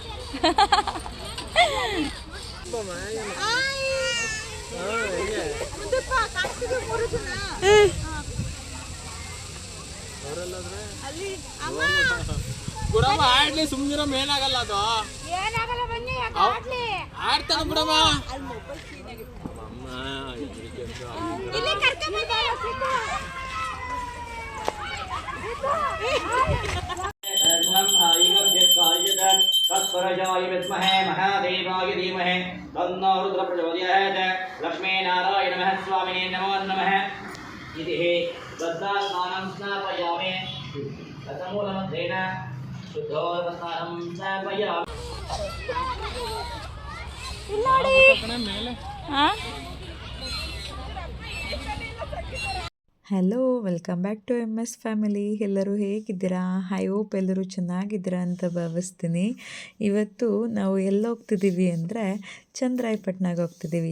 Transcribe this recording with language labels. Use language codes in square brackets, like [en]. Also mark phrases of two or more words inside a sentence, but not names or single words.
[kn] ಬಿಡಮ್ಮ ಆಡ್ಲಿ, ಸುಮ್ಮನಿರಮ್ಮ, ಏನಾಗಲ್ಲ ಅದು. ಆಡ್ತಾನ ಬಿಡಮ್ಮ. [sa] तत्परजाय विद्महे महादेवाय धीमहि तन्नो रुद्रः प्रचोदयात्। लक्ष्मीनारायण नमः स्वामिने नमो नमः। इति गद्दास्नानं स्नापयामि। तदमूलमन्त्रेण शुद्धोदस्नानं स्नापयामि। [en] Hello, welcome back to MS family. [kn] ಎಲ್ಲರೂ ಹೇಗಿದ್ದೀರಾ? [en] I hope [kn] ಎಲ್ಲರೂ ಚೆನ್ನಾಗಿದ್ದೀರಾ ಅಂತ ಭಾವಿಸ್ತೀನಿ. ಇವತ್ತು ನಾವು ಎಲ್ಲಿ ಹೋಗ್ತಿದ್ದೀವಿ ಅಂದರೆ ಚಂದ್ರಾಯಪಟ್ಟಣಕ್ಕೆ ಹೋಗ್ತಿದ್ದೀವಿ.